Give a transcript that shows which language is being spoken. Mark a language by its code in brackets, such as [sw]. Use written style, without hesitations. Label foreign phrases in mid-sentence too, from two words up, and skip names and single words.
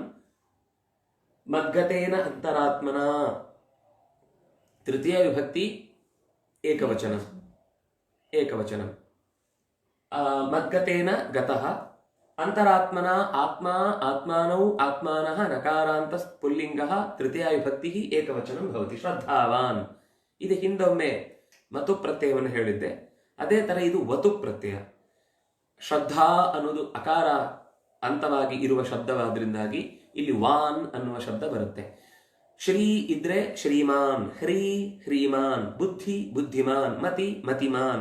[sa] ಮದ್ಗತೇನ ಅಂತರಾತ್ಮನ ತೃತೀಯ ವಿಭಕ್ತಿ ಏಕವಚನ. ಮದ್ಗತೇನ ಗತಃ, ಅಂತರಾತ್ಮನ ಆತ್ಮ, ಆತ್ಮಾನೌ, ಆತ್ಮಾನಃ, ನಕಾರಾಂತ ಪುಲ್ಲಿಂಗಃ, ತೃತೀಯ ವಿಭಕ್ತಿ ಏಕವಚನಂ ಭವತಿ. ಶ್ರದ್ಧಾವಾನ್, [kn] ಇದು ಹಿಂದೊಮ್ಮೆ ಮತು ಪ್ರತ್ಯಯವನ್ನು ಹೇಳಿದ್ದೆ, ಅದೇ ತರ ಇದು ವತು ಪ್ರತ್ಯಯ. ಶ್ರದ್ಧಾ ಅನ್ನೋದು ಅಕಾರ ಅಂತವಾಗಿ ಇರುವ ಶಬ್ದವಾದ್ರಿಂದಾಗಿ ಇಲ್ಲಿ ವಾನ್ ಅನ್ನುವ ಶಬ್ದ ಬರುತ್ತೆ. ಶ್ರೀ ಇದ್ರೆ ಶ್ರೀಮಾನ್, ಹ್ರೀ ಹ್ರೀಮಾನ್, ಬುದ್ಧಿ ಬುದ್ಧಿಮಾನ್, ಮತಿ ಮತಿಮಾನ್.